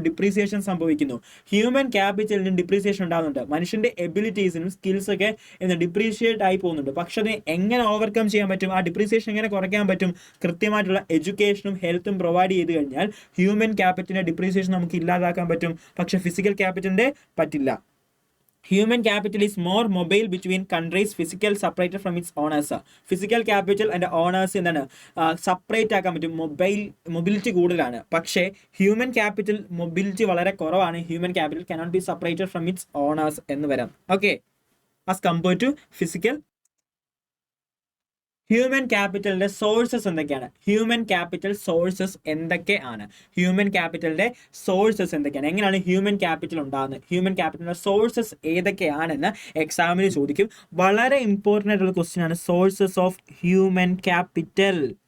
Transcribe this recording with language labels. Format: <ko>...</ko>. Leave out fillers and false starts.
<ml>Depreciation സംഭവിക്കുന്നു. Human ക്യാപിറ്റലിനും depreciation ഉണ്ടാകുന്നുണ്ട്. മനുഷ്യന്റെ എബിലിറ്റീസിനും സ്കിൽസ് ഒക്കെ ഡിപ്രീഷിയേറ്റ് ആയി പോകുന്നുണ്ട്. പക്ഷെ അതിനെ എങ്ങനെ ഓവർകം ചെയ്യാൻ പറ്റും? ആ ഡിപ്രീസിയേഷൻ എങ്ങനെ കുറയ്ക്കാൻ പറ്റും? കൃത്യമായിട്ടുള്ള എഡ്യൂക്കേഷനും ഹെൽത്തും പ്രൊവൈഡ് ചെയ്ത് കഴിഞ്ഞാൽ ഹ്യൂമൻ ക്യാപിറ്റലിന്റെ ഡിപ്രീസിയേഷൻ നമുക്ക് ഇല്ലാതാക്കാൻ പറ്റും. പക്ഷെ ഫിസിക്കൽ ക്യാപിറ്റലിന്റെ പറ്റില്ല.</ml> <en>Human capital is more mobile between countries, physical separated from its owners.</en> <ml>Physical capital and owners എന്താണ് സെപ്പറേറ്റ് ആക്കാൻ പറ്റും, മൊബിലിറ്റി കൂടുതലാണ്. പക്ഷേ ഹ്യൂമൻ ക്യാപിറ്റൽ മൊബിലിറ്റി വളരെ കുറവാണ്. Human capital</ml> <en>cannot be separated from its owners</en> <ml>എന്ന് വരാം. Okay,</ml> <en>as compared to physical.</en> <ml>Human ക്യാപിറ്റലിന്റെ sources എന്തൊക്കെയാണ്? ഹ്യൂമൻ ക്യാപിറ്റൽ സോഴ്സസ് എന്തൊക്കെയാണ്? ഹ്യൂമൻ ക്യാപിറ്റലിന്റെ സോഴ്സസ് എന്തൊക്കെയാണ്? എങ്ങനെയാണ് ഹ്യൂമൻ ക്യാപിറ്റൽ ഉണ്ടാകുന്നത്? ഹ്യൂമൻ ക്യാപിറ്റലിന്റെ സോഴ്സസ് ഏതൊക്കെയാണെന്ന് എക്സാമിന് ചോദിക്കും. വളരെ ഇമ്പോർട്ടൻ്റ് ആയിട്ടുള്ള ക്വസ്റ്റ്യൻ ആണ് സോഴ്സസ് ഓഫ് ഹ്യൂമൻ ക്യാപിറ്റൽ.</ml>